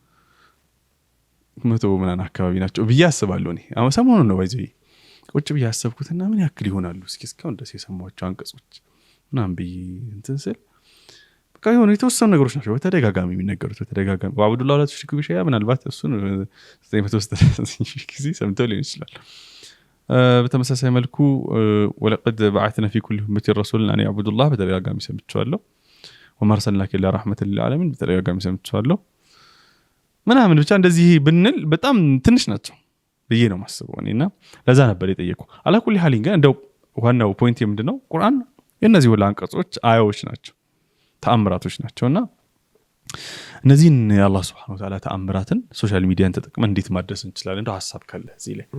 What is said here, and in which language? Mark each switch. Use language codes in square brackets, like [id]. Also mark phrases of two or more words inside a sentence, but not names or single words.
[am] 100 ምናምን አካባቢ ናቸው ብዬ አስባለሁ እኔ አሁን ሰሞኑን ነው ባይዘይ ቁጭ ብዬ አሰብኩትና ምን ያክል ይሆናሉ እስካሁን ድረስ የሰማኋቸው አንቀጾች ምናምን ብዬ እንትን ስል በቃ የሆነ የተወሰኑ ነገሮች ናቸው በተደጋጋሚ የሚነገሩት በተደጋጋሚ [ar] واعبدوا الله ولا تشركوا به شيئا [am] ምናልባት እሱን 900 ጊዜ ሰምተው ሊሆን ይችላል በተመሳሳይ መልኩ ወለቀድ [ar] بعثنا في كل أمة رسولا أن يعبدوا الله [am] በተደጋጋሚ ሰምቻለሁ [ar] وما أرسلناك إلا رحمة للعالمين [am] በተደጋጋሚ ሰምቻለሁ ምናምን ብቻ እንደዚህ ብንል በጣም ትንሽ ናቸው ብዬ ነው ማስበው እኔና ለዛ ነበር የጠየቁ [ar] على كل حال [am] ግን እንደው ዋናው ፖይንት ምንድነው ቁርአን የነዚህ ሁሉ አንቀጾች አያዎች ናቸው ተአምራቶች ናቸውና እነዚህን የአላህ [ar] سبحانه وتعالى [am] ተአምራትን [en] social media [am] ተጠቅመን እንዴት ማድረስ እንችላለን እንደው ሐሳብ ካለ እዚህ ላይ